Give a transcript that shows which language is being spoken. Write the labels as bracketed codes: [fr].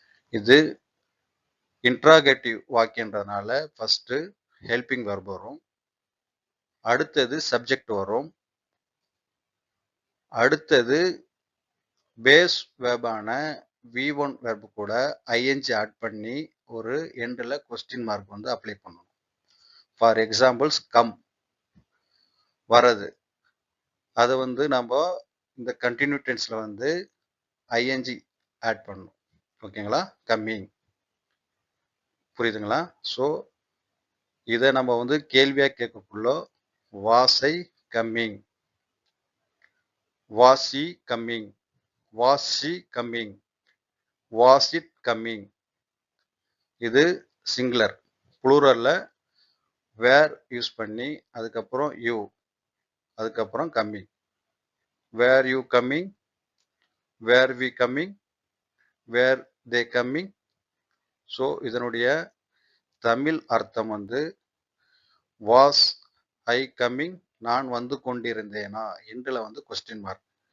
[ta] இது interrogative வாக்கியன்றதுனால first helping verb வரும், அடுத்தது சப்ஜெக்ட் வரும், அடுத்தது பேஸ் வேர்பான V1 வேர்பு கூட ஐஎன்ஜி ஆட் பண்ணி ஒரு எண்டில் கொஸ்டின் மார்க் அப்ளை பண்ணணும். ஃபார் எக்ஸாம்பிள்ஸ் கம் வரது, அதை நம்ம இந்த கண்டினியூ டென்ஸ்ல ஐஎன்ஜி ஆட் பண்ணணும். ஓகேங்களா? கம்மிங். புரியுதுங்களா? ஸோ இதை நம்ம கேள்வியா கேட்கக்குள்ள வாஸை coming, [en] was he coming, was she coming, was it coming. [ta] இது சிங்குலர். ப்ளூரல்ல வேர் யூஸ் பண்ணி அதுக்கப்புறம் யூ, அதுக்கப்புறம் coming. [en] Where you coming, where we coming, where they coming. [ta] So இதனுடைய தமிழ் அர்த்தம் வந்து [en] was I coming, [ta] நான் வந்து கொண்டிருந்தேனா, எண்டில் வந்து கொஸ்டின் மார்க்.